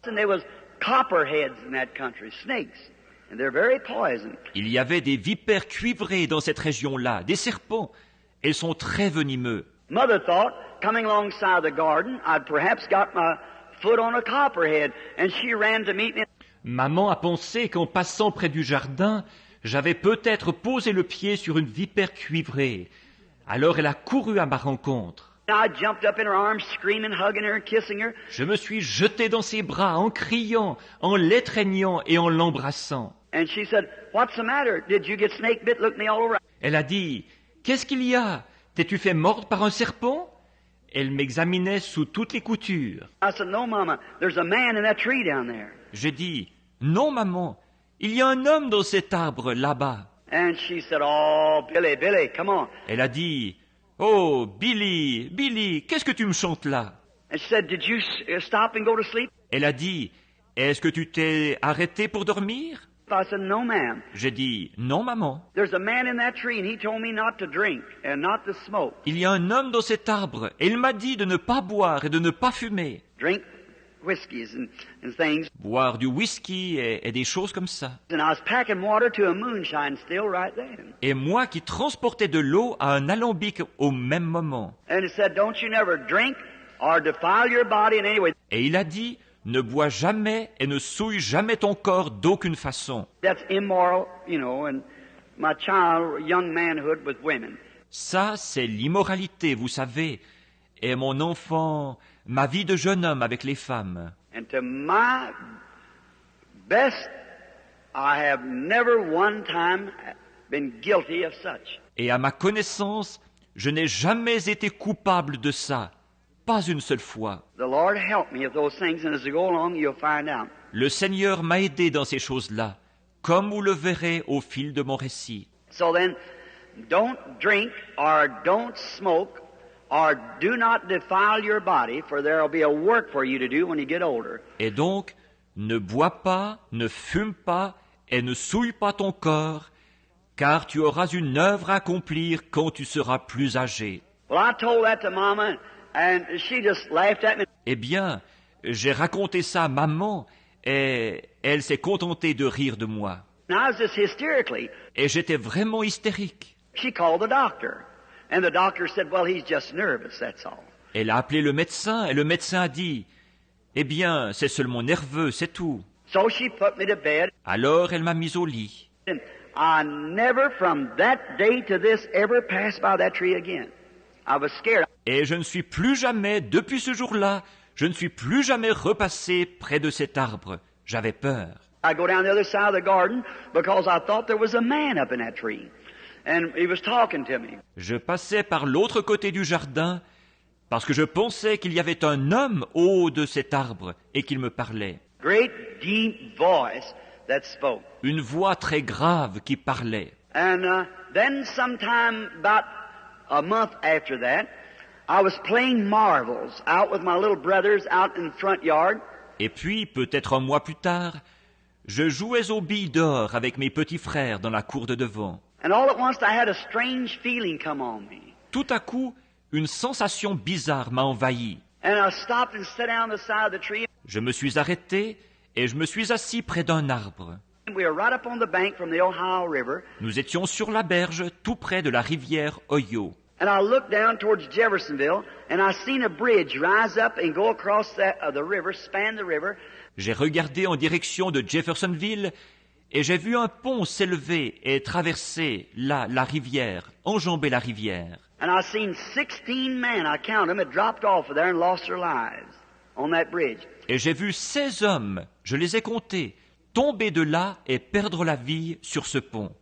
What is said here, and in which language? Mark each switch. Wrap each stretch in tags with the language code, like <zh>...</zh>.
<en>And there was copperheads in that country, snakes, and they're very poison.</en> <fr>Il y avait des vipères cuivrées dans cette région-là, des serpents. Elles sont très venimeux.</fr> <en>Mother thought, coming alongside the garden, I'd perhaps got my foot on a copperhead, and she ran to meet me.</en> <fr>Maman a pensé qu'en passant près du jardin, j'avais peut-être posé le pied sur une vipère cuivrée. Alors elle a couru à ma rencontre.</fr> <en>I jumped up in her arms, screaming, hugging her, kissing her.</en> <fr>Je me suis jeté dans ses bras en criant, en l'étreignant et en l'embrassant.</fr> <en>And she said, "What's the matter? Did you get snake bit? Look me all over."</en> <fr>Elle a dit, « Qu'est-ce qu'il y a? T'es-tu fait mordre par un serpent ?» Elle m'examinait sous toutes les coutures.</fr> <en>I said, "No, Mama. There's a man in that tree down there."</en> <fr>J'ai dit, « Non, maman, il y a un homme dans cet arbre là-bas. »</fr> <en>And she said, "Oh, Billy, Billy, come on."</en> <fr>Elle a dit, « Oh, Billy, Billy, qu'est-ce que tu me chantes là ?»</fr> <en>And she said, "Did you stop and go to sleep?"</en> <fr>Elle a dit, « Est-ce que tu t'es arrêté pour dormir ?»</fr> <en>I said, "No, ma'am.</en> <fr>J'ai dit, « Non, maman.</fr> <en>There's a man in that tree, and he told me not to drink and not to smoke.</en> <fr>Il y a un homme dans cet arbre et il m'a dit de ne pas boire et de ne pas fumer.</fr> <en>Drink whiskeys and things."</en> <fr>Boire du whisky et des choses comme ça.</fr> <en>And I was packing water to a moonshine still right then.</en> <fr>Et moi qui transportais de l'eau à un alambic au même moment.</fr> <en>And it said, "Don't you never drink or defile your body in any way."</en> <fr>Et il a dit, ne bois jamais et ne souille jamais ton corps d'aucune façon.</fr> <en>That's immoral, and my young manhood with women.</en> <fr>Ça, c'est l'immoralité, vous savez. Et mon enfant, ma vie de jeune homme avec les femmes.</fr> <en>And to my best, I have never one time been guilty of such.</en> <fr>Et à ma connaissance, je n'ai jamais été coupable de ça. Pas une seule fois.</fr> <en>The Lord help me with those things, and as we go along, you'll find out.</en> <fr>Le Seigneur m'a aidé dans ces choses-là, comme vous le verrez au fil de mon récit.</fr> <en>So then, don't drink or don't smoke or do not defile your body, for there will be a work for you to do when you get older.</en> <fr>Et donc, ne bois pas, ne fume pas et ne souille pas ton corps, car tu auras une œuvre à accomplir quand tu seras plus âgé.</fr> <en>Well, I told that to Mama, and she just laughed at me.</en> <fr>Eh bien, j'ai raconté ça à maman et elle s'est contentée de rire de moi.</fr> <en>And I was just hysterically.</en> <fr>Et j'étais vraiment hystérique.</fr> <en>She called the doctor, and the doctor said, "Well, he's just nervous, that's all."</en> <fr>Elle a appelé le médecin et le médecin a dit, « Eh bien, c'est seulement nerveux, c'est tout.</fr> <en>So she put me to bed, »</en> <fr>Alors elle m'a mise au lit.</fr> <en>and I never from that day to this ever passed by that tree again. I was scared.</en> <fr>Et je ne suis plus jamais, depuis ce jour-là, je ne suis plus jamais repassé près de cet arbre. J'avais peur.</fr> <en>I go down the other side of the garden because I thought there was a man up in that tree, and he was talking to me.</en> <fr>Je passais par l'autre côté du jardin parce que je pensais qu'il y avait un homme au haut de cet arbre et qu'il me parlait.</fr> <en>Great deep voice that spoke.</en> <fr>Une voix très grave qui parlait.</fr> <en>And then sometime about a month after that, I was playing marbles out with my little brothers out in the front yard.</en> <fr>Et puis, peut-être un mois plus tard, je jouais aux billes d'or avec mes petits frères dans la cour de devant.</fr> <en>And all at once I had a strange feeling come on me.</en> <fr>Tout à coup, une sensation bizarre m'a envahi.</fr> <en>And I stopped and sat down on the side of the tree.</en> <fr>Je me suis arrêté et je me suis assis près d'un arbre.</fr> <en>We were right up on the bank from the Ohio River.</en> <fr>Nous étions sur la berge, tout près de la rivière Ohio.</fr> <en>And I looked down towards Jeffersonville, and I seen a bridge rise up and go across the river, span the river.</en> <fr>J'ai regardé en direction de Jeffersonville et j'ai vu un pont s'élever et traverser la rivière, enjamber la rivière.</fr> <en>And I seen 16 men, I counted them, had dropped off of there and lost their lives on that bridge.</en> <fr>Et j'ai vu 16 hommes, je les ai comptés, tomber de là et perdre la vie sur ce pont.</fr>